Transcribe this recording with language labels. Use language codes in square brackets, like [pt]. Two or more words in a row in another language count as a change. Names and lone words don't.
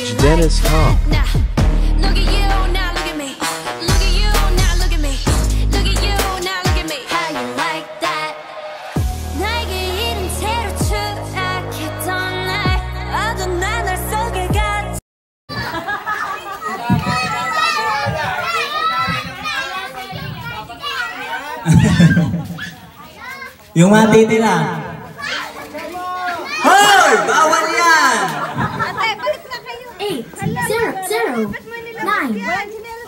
[en] Dennis Tom. Look at you, now look at me. Look at you, now look at me. Look at you, now look at me. How you like that? [ko] 나에게 이른 채로 추락했던 날 어두운 하늘 속에 가. [tl] Yung mga titira. Hoy! Bawal yan! Ate, balik na kayo. 8, 0, 0, 9.